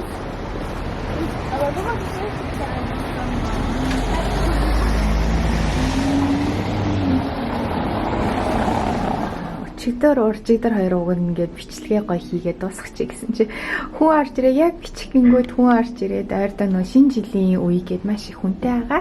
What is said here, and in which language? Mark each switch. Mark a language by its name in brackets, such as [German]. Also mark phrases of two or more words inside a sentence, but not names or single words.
[German] Aber guck mal, wie süß ist der einfach. [Mongolian] Өчигдөр уржигдөр хоёр уг нь ингээд бичлэгээ гоё хийгээд дуусгачих гэсэн чи хүн орж ирээ яг бичихгэнгүүд хүн орж ирээд ойрдоо нөө шинэ жилийн үе гээд маш их хүнтэй байгаа.